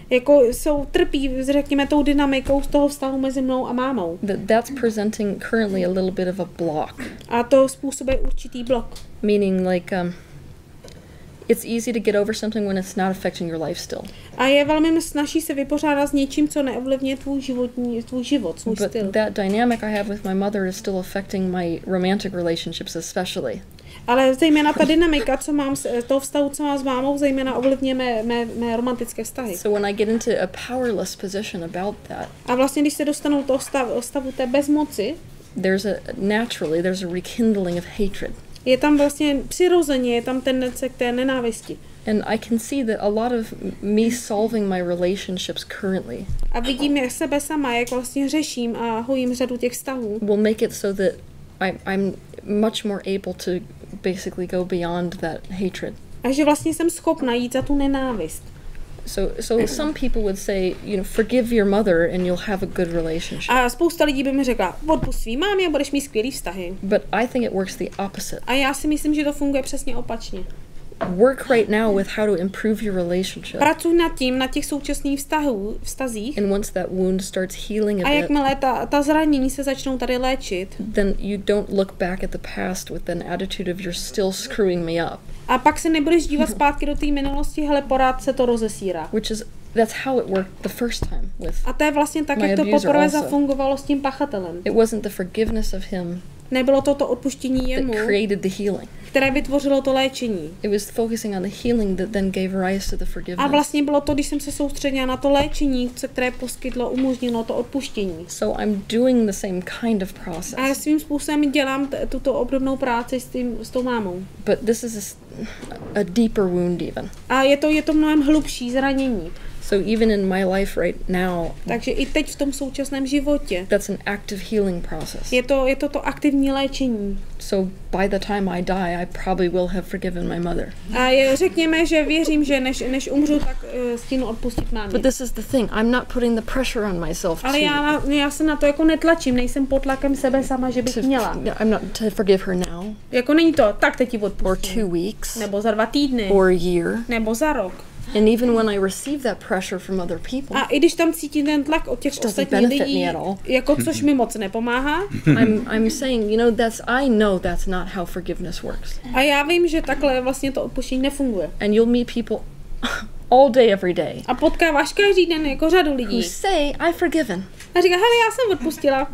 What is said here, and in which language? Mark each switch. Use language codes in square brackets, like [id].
[cs] jako trpí, řekněme, tou dynamikou z toho vztahu mezi mnou a mámou. [en] That's presenting currently a little bit of a block. [cs] A to způsobuje určitý blok. [en] Meaning like It's easy to get over something when it's not affecting your life still. [cs] A je velmi snaží se vypořádat s něčím, co neovlivňuje tvůj život, svůj styl. [en] But that dynamic I have with my mother is still affecting my romantic relationships especially. [cs] Ale zejména ta dynamika, co mám toho vztahu, co mám s mámou, zejména ovlivňuje mé romantické vztahy. [en] So when I get into a powerless position about that, [cs] a vlastně, když se dostanu do stavu té bezmoci, [en] there's a rekindling of hatred. [cs] Je tam vlastně přirozeně, je tam tendence k té nenávisti. [en] And I can see that a lot of me solving my relationships currently. [cs] A vidím jak sebe sama, jak vlastně řeším a hojím řadu těch vztahů. [en] Will make it so that I'm much more able to basically go beyond that hatred. [cs] A že vlastně jsem schopna jít za tu nenávist. [en] So some people would say, forgive your mother and you'll have a good relationship. [cs] A spousta lidí by mi řekla, odpusť svý mámě a budeš mít skvělý vztahy. [en] But I think it works the opposite. [cs] A já si myslím, že to funguje přesně opačně. [en] Work right now with how to improve your relationship. [cs] Pracuj na těch současných vztazích. [en] And once that wound starts healing [cs] a jakmile ta zranění se začnou tady léčit, [en] then you don't look back at the past with an attitude of you're still screwing me up. [cs] A pak se nebudeš dívat zpátky do té minulosti, hele, pořád se to rozesírá. [en] That's how it worked the first time with. [cs] A to je vlastně tak, jak to poprvé zafungovalo s tím pachatelem. [en] It wasn't the forgiveness of him. [cs] Nebylo to odpuštění jemu, [en] that created the healing. [cs] Které vytvořilo to léčení. [en] It was focusing on the healing that then gave rise to the forgiveness. [cs] A vlastně bylo to, když jsem se soustředila na to léčení, které poskytlo, umožnilo to odpuštění. [en] So I'm doing the same kind of process. [cs] A svým způsobem dělám tuto obdobnou práci s tou mámou. [en] But this is a deeper wound even. [cs] A je to mnohem hlubší zranění. [en] So even in my life right now, [cs] takže i teď v tom současném životě, [en] that's an active healing process. [cs] Je to aktivní léčení. [en] So by the time I die, I probably will have forgiven my mother. [cs] A řekněme, že věřím, že než umřu, tak stínu odpustit mámě. [en] But this is the thing, I'm not putting the pressure on myself. [cs] Ale já se na to jako netlačím, nejsem pod tlakem sebe sama, že bych měla. [en] I'm not to forgive her now. [cs] Jako není to, tak teď ti odpustím. [en] Or 2 weeks. [cs] Nebo za 2 týdny. [en] Or a year. [cs] Nebo za rok. [en] And even when I receive that pressure from other people, [cs] a i když tam cítím ten tlak od těch ostatních lidí, jako což mi moc nepomáhá, [en] I'm saying, I know that's not how forgiveness works. [cs] A já vím, že takhle vlastně to odpuštění nefunguje. [en] And you'll meet people all day, every day. [cs] A potkáváš každý den jako řadu lidí. [en] Who say, I've forgiven. [cs] A říká, hele, já jsem odpustila.